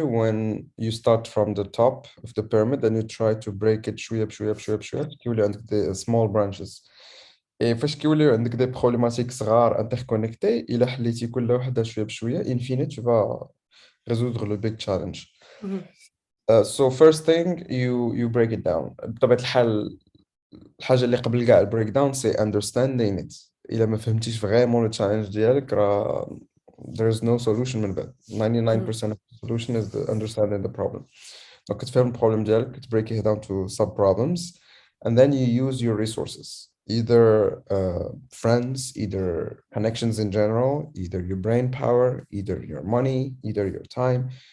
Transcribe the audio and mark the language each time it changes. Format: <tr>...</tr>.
<en>When you start from the top of the pyramid and you try to break it</en> <ar>شويه بشويه بشويه بشويه كيولي عندك دي</ar> <en>small branches.</en> <ar>فاش كيوليو عندك دي بروبليماتيك صغار انتركونيكتي، الا حليتي كل وحده شويه بشويه</ar> <fr>in fine tu vas résoudre le big challenge.</fr> <en>So first thing you break it down.</en> <ar>بطبيعة الحال الحاجة اللي قبل كاع البريك داون سي</ar> <en>understanding it.</en> <ar>إلا ما فهمتيش فريمون التشالنج ديالك راه</ar> <en>there is no solution</en> <ar>من بعد.</ar> <en>99% of the solution is the understanding the problem.</en> <ar>دونك كتفهم البروبلم ديالك،</ar> <en>break it down to sub problems, and then you use your resources, either friends, either connections in general, either your brain power, either your money, either your time.</en>